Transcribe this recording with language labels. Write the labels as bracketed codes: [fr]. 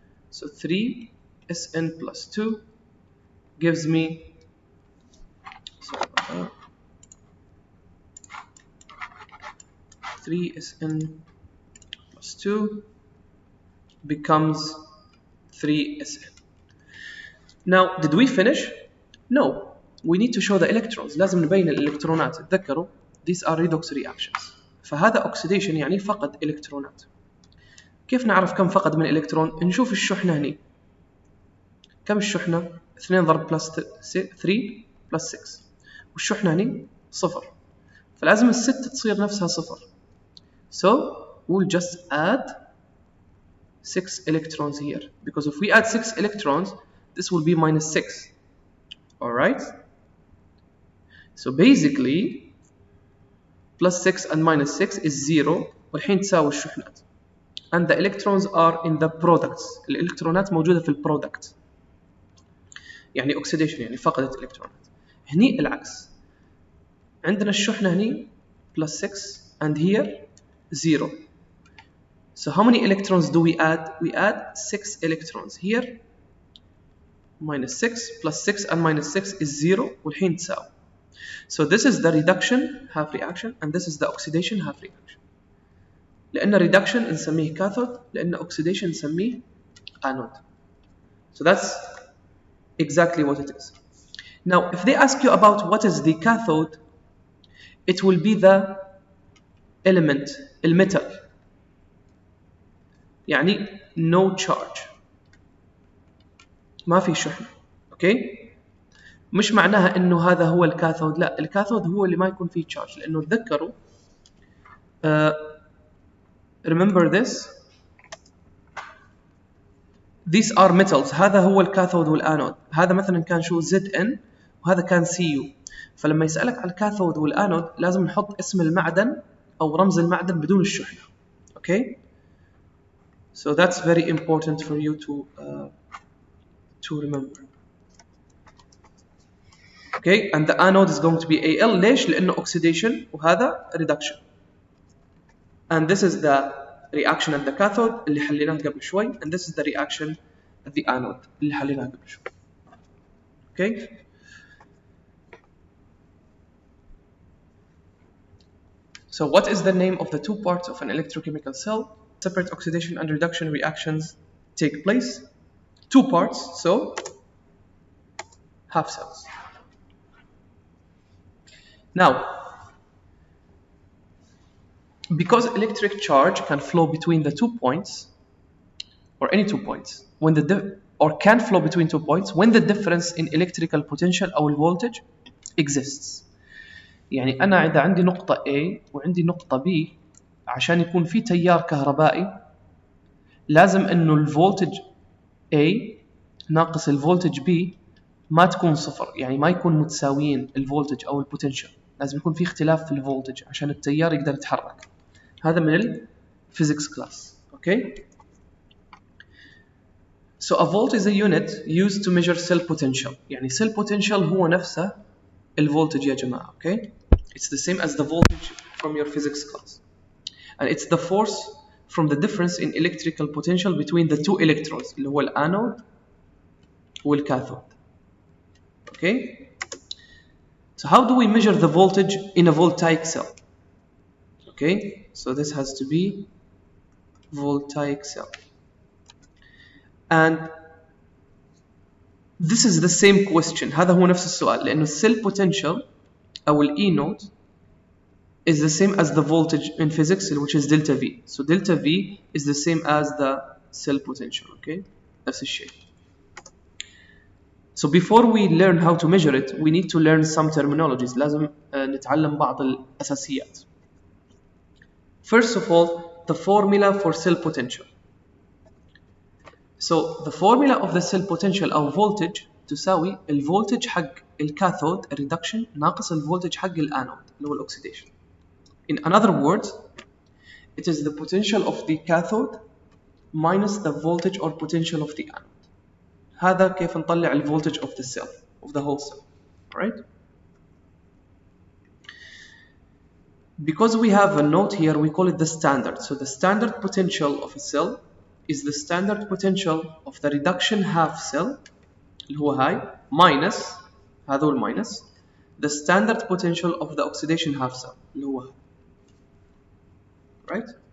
[en] So 3Sn plus 2 gives me 3Sn plus 2 becomes 3Sn. Now, did we finish? No, we need to show the electrons. [ar] لازم نبين الإلكترونات. تذكروا [en] these are redox reactions. [ar] فهذا oxidation يعني فقد إلكترونات. كيف نعرف كم فقد من إلكترون؟ نشوف الشحنة هني. كم الشحنة؟ 2 ضرب بلس 3 بلس 6. والشحنة هني 0. فلازم الستة تصير نفسها 0. [en] So we'll just add 6 electrons here. Because if we add 6 electrons, this will be minus 6. Alright? So basically, plus 6 and minus 6 is 0 [ar] والحين تساوي الشحنات. [en] And the electrons are in the products. [ar] الإلكترونات موجودة في البرودكت. يعني oxidation يعني فقدت الإلكترونات. هني العكس. عندنا الشحنة هني [en] plus 6 and here 0. So how many electrons do we add? We add 6 electrons. Here minus 6 plus 6 and minus 6 is 0 [ar] والحين تساوي. [en] So this is the reduction half reaction and this is the oxidation half reaction. [ar] لأن reduction نسميه cathode لأن oxidation نسميه anode. [en] So that's exactly what it is. Now if they ask you about what is the cathode, it will be the element, الميتال. [ar] يعني [en] no charge. [ar] ما في شحنة. Okay? مش معناها انه هذا هو الكاثود، لا، الكاثود هو اللي ما يكون فيه تشارج. لانه تذكروا [en] remember this, these are metals. [ar] هذا هو الكاثود والانود. هذا مثلا كان شو Zn وهذا كان Cu. فلما يسألك على الكاثود والانود لازم نحط اسم المعدن او رمز المعدن بدون الشحنة. [en] Okay? So that's very important for you to remember. Okay, and the anode is going to be Al. [ar] ليش؟ لأنه oxidation وهذا reduction. [en] And this is the reaction at the cathode [ar] اللي حليناه قبل شوي. [en] And this is the reaction at the anode [ar] اللي حليناه قبل شوي. [en] Okay. So what is the name of the two parts of an electrochemical cell? Separate oxidation and reduction reactions take place. Two parts, so half cells. Now, because electric charge can flow between the 2 points, or any 2 points, or can flow between 2 points when the difference in electrical potential أو voltage exists. [ar] يعني أنا إذا عندي نقطة A وعندي نقطة B، عشان يكون في تيار كهربائي لازم إنه الفولتج A ناقص الفولتج B ما تكون صفر، يعني ما يكون متساويين الفولتج أو البوتنشال، لازم يكون في اختلاف في الفولتج عشان التيار يقدر يتحرك. هذا من الفيزيكس كلاس. Okay. [en] So a volt is a unit used to measure cell potential. [ar] يعني cell potential هو نفسه الفولتج يا جماعة. [en] Okay. It's the same as the voltage from your physics class. And it's the force from the difference in electrical potential between the two electrodes [ar] اللي هو الانود والكاثود. [en] Okay. So how do we measure the voltage in a voltaic cell? Okay. So this has to be voltaic cell. And this is the same question. [ar] هذا هو نفس السؤال لأنه [en] cell potential أو E naught is the same as the voltage in physics, which is delta V. So delta V is the same as the cell potential. [ar] Okay, نفس الشيء. [en] So before we learn how to measure it, we need to learn some terminologies. [ar] لازم نتعلم بعض الأساسيات. [en] First of all, the formula for cell potential. So the formula of the cell potential [ar] أو voltage تساوي الفولتج حق الكاثود reduction ناقص الفولتج حق الانود اللي هو oxidation. [en] In other words, it is the potential of the cathode minus the voltage or potential of the anode. [ar] هذا كيف نطلع ال [en] voltage of the cell, of the whole cell. Right? Because we have a note here, we call it the standard. So the standard potential of a cell is the standard potential of the reduction half cell [ar] اللي هو هاي [en] minus [ar] هذا هو [en] minus the standard potential of the oxidation half cell اللي هو هاي. Right?